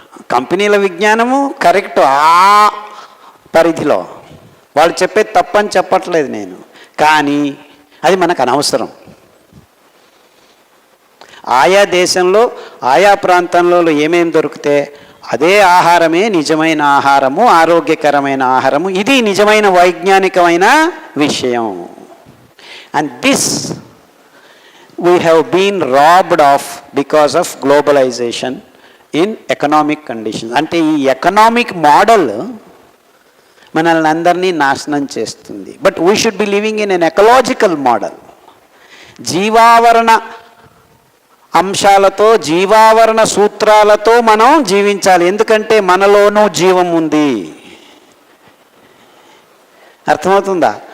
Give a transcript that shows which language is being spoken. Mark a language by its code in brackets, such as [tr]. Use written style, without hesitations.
[te] కంపెనీల విజ్ఞానము కరెక్ట్ ఆ పరిధిలో, వాళ్ళు చెప్పేది తప్పని చెప్పట్లేదు నేను, కానీ అది మనకు అనవసరం. ఆయా దేశంలో ఆయా ప్రాంతంలో ఏమేమి దొరికితే అదే ఆహారమే నిజమైన ఆహారము, ఆరోగ్యకరమైన ఆహారము. ఇది నిజమైన వైజ్ఞానికమైన విషయం. [en] And this we have been robbed of because of globalization in economic conditions. [te] అంటే ఈ ఎకనామిక్ మోడల్ మనల్ని అందరినీ నాశనం చేస్తుంది. [en] But we should be living in an ecological model. [te] జీవావరణ అంశాలతో, జీవావరణ సూత్రాలతో మనం జీవించాలి. ఎందుకంటే మనలోనూ జీవం ఉంది. అర్థమవుతుందా?